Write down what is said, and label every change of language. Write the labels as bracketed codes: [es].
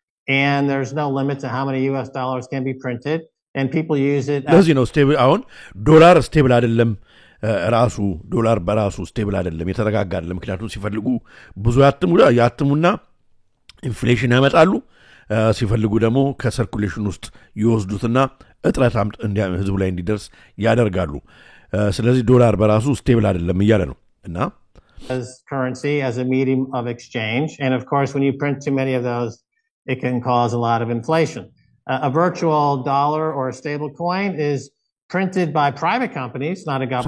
[en] And there's no limit to how many US dollars can be printed, and people use it. Does stable [am] አሁን ዶላር ስቴብል አይደለም ራሱ ዶላር በራሱ ስቴብል አይደለም የተረጋጋ አይደለም ምክንያቱም ሲፈልጉ ብዙ ያትሙና ኢንፍሌሽን ያመጣሉ ሲፈልጉ ደግሞ ከሰርኩሌሽን ውስጥ ይወስዱትና እጥረት ህዝቡ ላይ እንዲደርስ ያደርጋሉ ስለዚህ ዶላር በራሱ ስቴብል አይደለም እያለ ነው እና [en] as currency as a medium of exchange, and of course when you print too many of those it can cause a lot of inflation. A virtual dollar or a stable coin is printed by private companies, not a government.